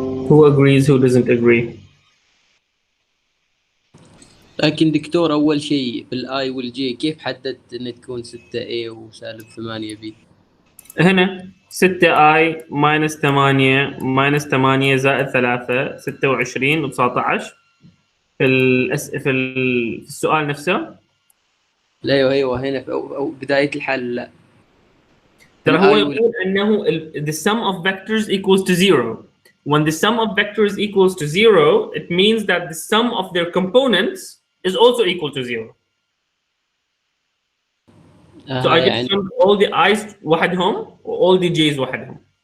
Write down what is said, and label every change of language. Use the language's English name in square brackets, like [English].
[English] Who agrees, who doesn't agree? [Arabic] لكن دكتور أول شيء بالآي والجي كيف حددت إن تكون 6A وسالب 8B؟ هنا 6i minus 8 minus 8 زائد 3 26 و 19 في السؤال نفسه. لا أيوه هنا في أو بداية الحل لا. ترى هو يقول انه [English] the sum of vectors equals to 0. When the sum of vectors equals to 0, it means that the sum of their components is also equal to 0. So I just summed all the i's وحدهم all the j's وحدهم.